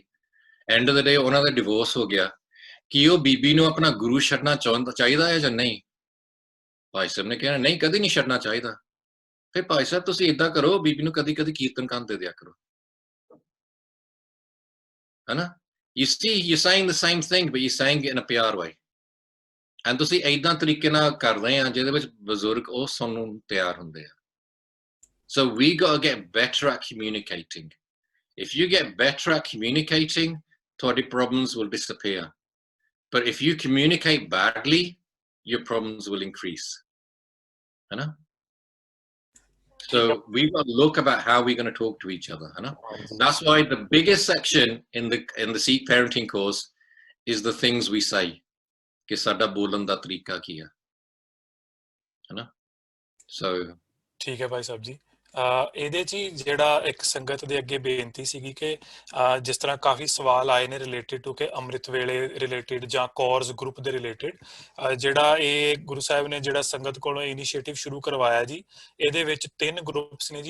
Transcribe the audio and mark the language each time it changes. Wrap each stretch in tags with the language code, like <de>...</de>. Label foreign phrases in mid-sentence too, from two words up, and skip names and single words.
<en>end of the day</en> <pa>ਉਹਨਾਂ ਦਾ ਡਿਵੋਰਸ ਹੋ ਗਿਆ। ਕੀ ਉਹ ਬੀਬੀ ਨੂੰ ਆਪਣਾ ਗੁਰੂ ਛੱਡਣਾ ਚਾਹੀਦਾ ਹੈ ਜਾਂ ਨਹੀਂ? ਭਾਈ ਸਾਹਿਬ ਨੇ ਕਿਹਾ ਨਹੀਂ, ਕਦੇ ਨਹੀਂ ਛੱਡਣਾ ਚਾਹੀਦਾ। ਫਿਰ ਭਾਈ ਸਾਹਿਬ ਤੁਸੀਂ ਏਦਾਂ ਕਰੋ, ਬੀਬੀ ਨੂੰ ਕਦੀ ਕਦੀ ਕੀਰਤਨ ਕਰਨ ਦੇ ਦਿਆ ਕਰੋ, ਹਨਾ।</pa> <en>You see, you're saying the same thing, but you're saying it in a ਪਿਆਰ way, and</en> <pa>ਤੁਸੀਂ ਏਦਾਂ ਤਰੀਕੇ ਨਾਲ ਕਰ ਰਹੇ ਆ ਜਿਹਦੇ ਵਿੱਚ ਬਜ਼ੁਰਗ ਉਹ ਸੁਣਨ ਨੂੰ ਤਿਆਰ ਹੁੰਦੇ ਆ।</pa> <en>So we got to get better at communicating. If you get better at communicating, ਤੁਹਾਡੇ problems will disappear. But if you communicate badly, your problems will increase. You know? So we've got to look about how we're going to talk to each other. You know? That's why the biggest section in the Sikh parenting course is the things we say.</en> <pa>ਕਿ ਸਾਡਾ ਬੋਲਣ ਦਾ ਤਰੀਕਾ ਕੀ ਹੈ,</pa> <en>you know? So</en> <pa>ਠੀਕ ਹੈ ਭਾਈ ਸਾਹਿਬ ਜੀ। ਇਹਦੇ 'ਚ ਹੀ ਜਿਹੜਾ ਇੱਕ ਸੰਗਤ ਦੇ ਅੱਗੇ ਬੇਨਤੀ ਸੀਗੀ ਕਿ ਜਿਸ ਤਰ੍ਹਾਂ ਕਾਫੀ ਸਵਾਲ ਆਏ ਨੇ</pa> <en>related to</en> <pa>ਕਿ ਅੰਮ੍ਰਿਤ ਵੇਲੇ ਰਿਲੇਟਿਡ ਜਾਂ</pa> <en>course group</en> <pa>ਦੇ ਰਿਲੇਟਿਡ, ਜਿਹੜਾ ਇਹ ਗੁਰੂ ਸਾਹਿਬ ਨੇ ਜਿਹੜਾ ਸੰਗਤ ਕੋਲੋਂ ਇਨੀਸ਼ੀਏਟਿਵ ਸ਼ੁਰੂ ਕਰਵਾਇਆ ਜੀ, ਇਹਦੇ ਵਿੱਚ 3 ਗਰੁੱਪਸ ਨੇ ਜੀ।</pa>